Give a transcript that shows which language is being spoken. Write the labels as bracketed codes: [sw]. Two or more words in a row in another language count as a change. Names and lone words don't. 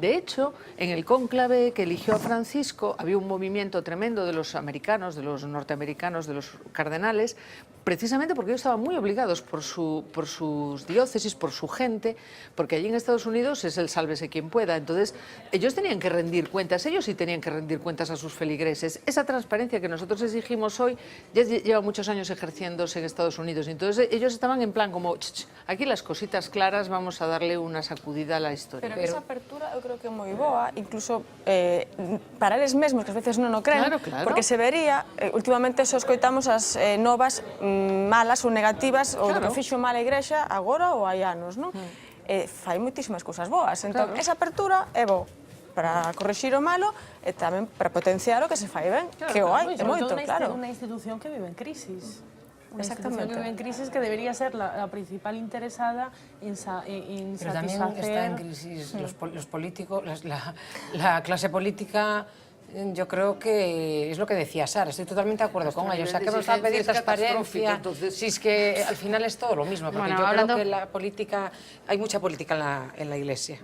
[es] De hecho, en el cónclave que eligió a Francisco había un movimiento tremendo de los americanos, de los norteamericanos, de los cardenales, precisamente porque ellos estaban muy obligados por sus diócesis, por su gente, porque allí en Estados Unidos es el sálvese quien pueda. Entonces, ellos tenían que rendir cuentas, ellos sí tenían que rendir cuentas a sus feligreses. Esa transparencia que nosotros exigimos hoy, ya lleva muchos años ejerciéndose en Estados Unidos. Entonces ellos estaban en plan como, aquí las cositas claras, vamos a darle una sacudida a la historia. [gl] Pero esa apertura eu creo que é moi boa, incluso para eles mesmos, que ás veces non o creen, porque se vería, últimamente só escoitamos as novas malas ou negativas, ou do que fixo mal a Igrexa agora ou hai anos, non? Fai moitísimas cousas boas, entón esa apertura é bo para corrixir o malo e tamén para potenciar o que se fai ben, que o hai, é moito, claro. Unha institución que vive en crisis. Una [es] Exactamente. institución que vive en crisis que debería ser la principal interesada en Pero también satisfacer... está en crisis los políticos, la clase política. Yo creo que es lo que decía Sara, estoy totalmente de acuerdo con ella. O sea, que vamos a pedir transparencia, si es que al final es todo lo mismo, porque yo creo que la política, hay mucha política en la Iglesia.